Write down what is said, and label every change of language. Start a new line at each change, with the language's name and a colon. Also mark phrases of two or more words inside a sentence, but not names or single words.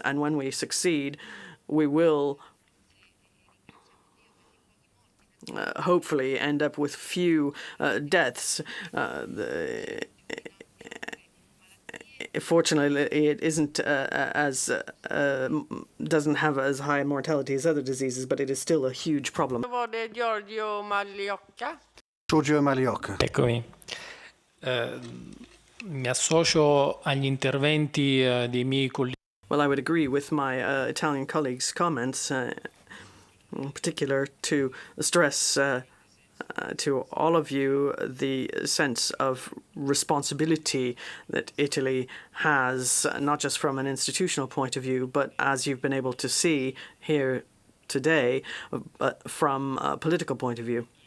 English: And when we succeed, we will hopefully end up with few deaths. Fortunately, it isn't doesn't have as high mortality as other diseases, but it is still a huge problem.
Swedish: Då var det Giorgio Magliocca. Giorgio Magliocca.
Italian: Eccomi. Mi associo agli interventi dei miei colleghi.
English: Well, I would agree with my Italian colleagues' comments, in particular to stress to all of you the sense of responsibility that Italy has, not just from an institutional point of view, but as you've been able to see here today, but from a political point of view.